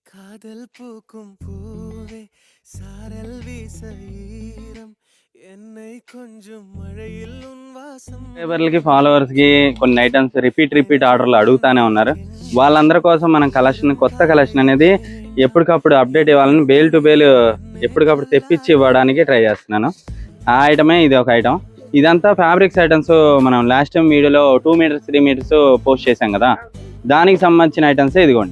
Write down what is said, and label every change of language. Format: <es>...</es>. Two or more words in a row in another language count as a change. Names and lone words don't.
<ta>காதல் பூக்கும் பூவே சாரல் வீச ஈரம் என்னை கொஞ்சம் மழையில் உன் வாசம்</ta> <te>సబ్స్క్రైబర్లకి ఫాలోవర్స్కి కొన్ని</te> <en>items repeat orders</en> <te>అడుగుతానే ఉన్నారు. వాళ్ళందరి కోసం మనం కొత్త కలెక్షన్ అనేది ఎప్పటికప్పుడు అప్డేట్ ఇవ్వాలని</te> <en>bale to bale</en> <te>ఎప్పటికప్పుడు తెప్పించి ఇవ్వడానికి ట్రై చేస్తున్నాను. ఆ ఐటమే ఇది ఒక ఐటమ్. ఇదంతా</te> <en>fabrics items</en> <te>మనం</te> <en>last time</en> <te>వీడియోలో 2 మీటర్స్ 3 మీటర్స్ పోస్ట్ చేసాం కదా, దానికి సంబంధించిన ఐటమ్స్ ఇదిగోండి.</te>